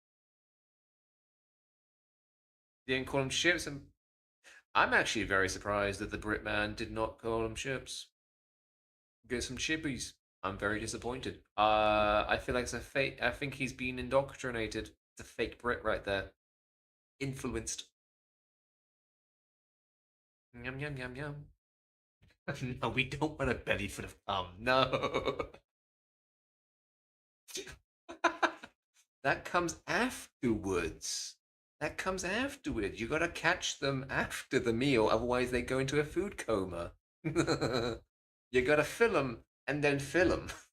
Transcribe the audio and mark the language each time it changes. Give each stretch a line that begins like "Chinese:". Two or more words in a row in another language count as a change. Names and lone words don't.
English: You didn't call them chips, and I'm actually very surprised that the Britman did not call them chips. Get some chippies. I'm very disappointed. I feel like it's a fake. I think he's been indoctrinated. It's a fake Brit right there. Influenced. Yum yum yum yum. No, we don't want a belly full of no. That comes afterwards. That comes afterwards. You gotta catch them after the meal, otherwise they go into a food coma. You gotta fill them and then fill them.